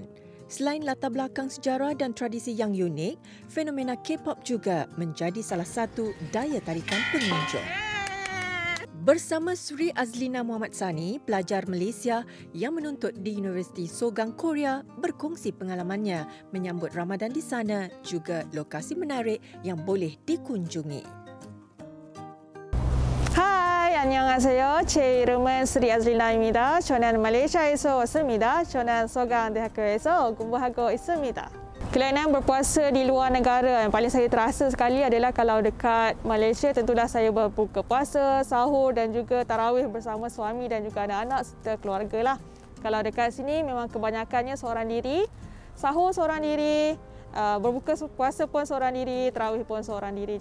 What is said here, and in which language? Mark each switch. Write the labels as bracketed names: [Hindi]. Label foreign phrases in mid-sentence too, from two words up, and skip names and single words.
[Malay] Selain latar belakang sejarah dan tradisi yang unik, fenomena K-pop juga menjadi salah satu daya tarikan pengunjung. Bersama Sri Azlina Muhammad Sani, pelajar Malaysia yang menuntut di Universiti Sogang, Korea, berkongsi pengalamannya menyambut Ramadan di sana, juga lokasi menarik yang boleh dikunjungi. [Korean] 안녕하세요. 제 이름은 스리 아즐리나입니다. 저는 말레이시아에서 왔습니다. 저는 소강대학교에서 공부하고 있습니다. [Malay] Kelainan berpuasa di luar negara yang paling saya terasa sekali adalah kalau dekat Malaysia tentulah saya berbuka puasa, sahur dan juga tarawih bersama suami dan juga anak-anak serta keluarga lah. Kalau dekat sini memang kebanyakannya seorang diri, sahur seorang diri, berbuka puasa pun seorang diri, tarawih pun seorang diri.